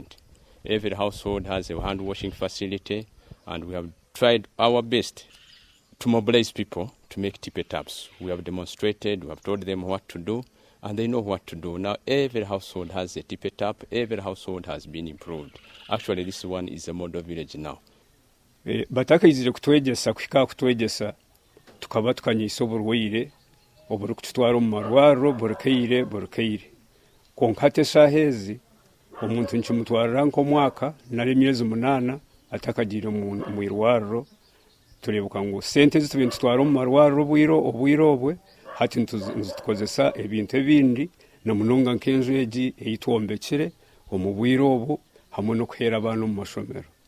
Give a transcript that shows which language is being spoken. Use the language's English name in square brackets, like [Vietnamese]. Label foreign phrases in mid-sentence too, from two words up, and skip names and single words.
[English] Every household has a hand washing facility, and we have tried our best to mobilize people to make tippet taps. We have demonstrated, we have told them what to do, and they know what to do. Now every household has a tippet tap, every household has been improved. Actually, this one is a model village now. [Nyankole] Batakayizire kutwegesa kuhika kutwegesa tukaba tukanyisa oburwaire oburi kututwara omu marwariro burikaire konkate sahezi omuntu nkimutwarira nk'omwaka nari emyezi 8 atakagiire mu irwariro turebuka ngu sente zitubye ntutwara omu marwariro obwire obwe hati ntukozesa ebintu ebindi na munonga nk'enju egi eyitwombekire omu bwire obu hamwe n'okuhera abaana omu mashomero.